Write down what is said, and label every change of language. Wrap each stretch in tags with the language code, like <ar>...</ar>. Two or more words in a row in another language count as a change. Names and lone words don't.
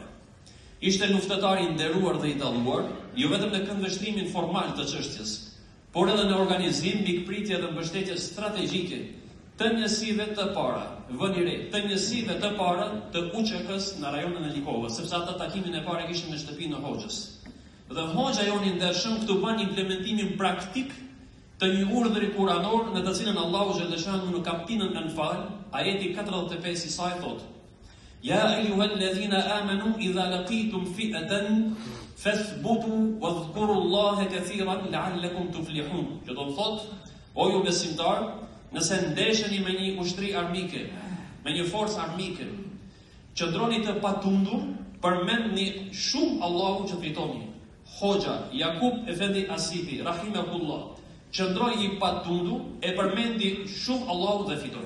<sq>Ishte luftëtar i nderuar dhe i dalluar, jo vetëm në këndvështrimin formal të çështjes, por edhe në organizim, mikpritje dhe mbështetje strategjike të njësive të para, vëni re, të njësive të para të UÇK-s në rajonin e Likovës, sepse ata takimin e parë kishin në shtëpinë e Hoxhës. Dhe Hoxha jon i ndershëm këtu bën implementimin praktik të një urdhri kuranor në të cilën Allahu xhaleshanu në kapitullin Anfal, ajeti 45 i saj thotë:</sq> <ar>يا أيها الذين آمنوا إذا لقيتم فئة فاثبتوا واذكروا الله كثيرا لعلكم تفلحون.</ar> <sq>Që do të thotë, o ju besimtar, nëse ndesheni me një ushtri armike, me një forcë armike, qëndroni të patundur, përmendni shumë Allahun që fitoni. Hoxha Jakub Efendi Asibi, rahimahullah, qëndroi i patundur e përmendi shumë Allahun dhe fitoi.</sq>